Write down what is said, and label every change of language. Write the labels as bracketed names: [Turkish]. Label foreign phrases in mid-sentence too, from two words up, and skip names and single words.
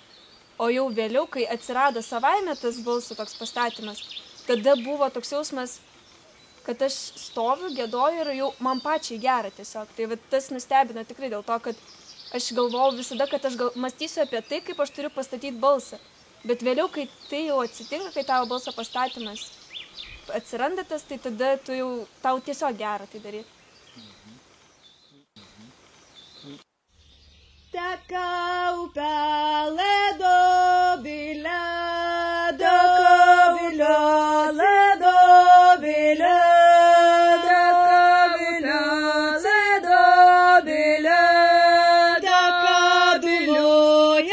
[Lithuanian] O jau vėliau, kai atsirado savaime tas balso toks pastatymas, tada buvo toks jausmas, kad aš stoviu, giedoju ir jau man pačiai gera tiesiog. Tai tas nustebino tikrai dėl to, kad aš galvojau visada, kad aš mąstysiu apie tai, kaip aš turiu pastatyti balsą. Bet vėliau, kai tai jau atsitinka, kai tavo balso pastatymas atsiranda tas, tai tada tau tiesiog gera tai daryti. Taka upelė dobilė, taka bilė, dobilė, taka bilė, dobilė, taka bilė.